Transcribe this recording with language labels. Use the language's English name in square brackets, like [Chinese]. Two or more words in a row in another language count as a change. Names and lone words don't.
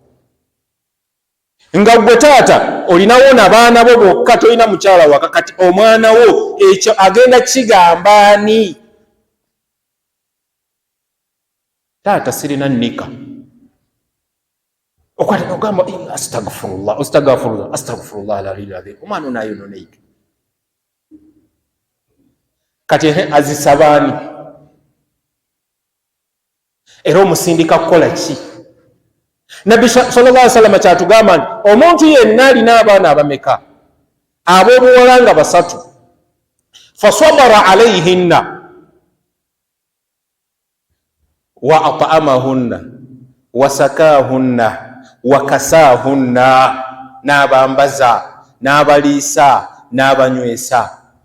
[Ganda] Nga gwe taata olinawo n'abaana bo bokka tolina mukyala waka, kati omwana wo ekyo agenda kigamba ani? Taata sirina nnika okwata n'ogamba [Arabic] أستغفر الله أستغفر الله أستغفر الله العلي العظيم, [Ganda] omwana ono ayononeike. Kati azisabaani? Era omusindika kukola ki? Nabbi [Arabic] صلى الله عليه وسلم [Ganda] kyatugamba nti omuntu yenna alina abaana abameka ab'obuwala nga basatu [Arabic] فصبر عليهن وأطعمهن وسقاهن وكساهن, [Ganda] n'abambaza n'abaliisa n'abanywesa.